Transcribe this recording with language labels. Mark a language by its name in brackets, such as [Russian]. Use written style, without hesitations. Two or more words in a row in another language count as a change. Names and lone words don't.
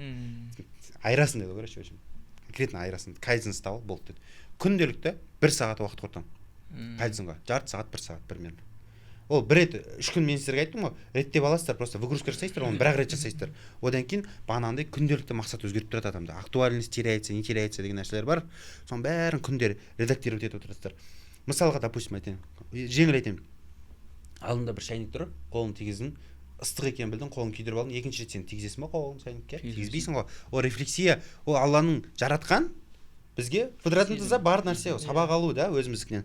[Kazakh] Айырасың деді, [Russian] короче, очень. [Kazakh] Конкретно айырасың. Кайдзен ұстап болды деді. Күнделікті 1 сағат уақыт құртамын. Кайдзенға. Жарты сағат, 1 сағат примерно. Ол бір рет 3 күн мен сіздерге айттым ғой, реттеп аласыздар, [Russian] просто выгрузка [Kazakh] жасайсыздар, оны бір-ақ рет жасайсыздар. Одан кейін бағанағындай күнделікті мақсат өзгеріп тұрады адамда. [Russian] Актуальность теряется, не теряется [Kazakh] деген нәрселер бар. Соның бәрін күндері редактировать етіп отырасыздар. Мысалға, допустим, айтайын. Жеңіл айтайын. Алдында бір шайник тұр, қолын тигіздің, ыстық екенін білдің, қолын күйдіріп алдың, екінші рет сен тигізесің ба қолын шайникке? Тигізбейсің ғой. Ол рефлексия, ол Алланың жаратқан бізге фыдыратымызда бар нәрсе, сабақ алу да өзіміздікінен.